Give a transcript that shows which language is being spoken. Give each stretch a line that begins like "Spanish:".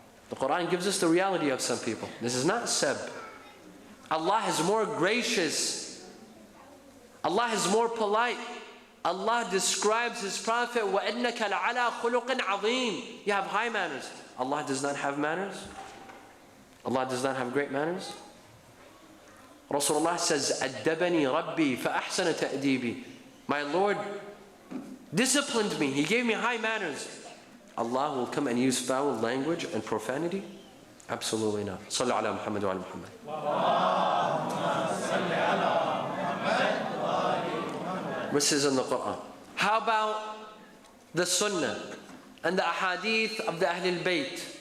English: The Quran gives us the reality of some people. This is not sab. Allah is more gracious. Allah is more polite. Allah describes His Prophet,
Arabic: وَإِنَّكَ لَعَلَىٰ خُلُقٍ عَظِيمٍ.
English: You have high manners. Allah does not have manners. Allah does not have great manners. Rasulullah says,
Arabic: أَدَّبَنِي رَبِّي فَأَحْسَنَ تَأْدِيبِي.
English: My Lord disciplined me. He gave me high manners. Allah will come and use foul language and profanity? Absolutely not. Sallu ala Muhammad wa ala Muhammad. This is in the Quran. How about the Sunnah and the Hadith of the Ahlulbayt?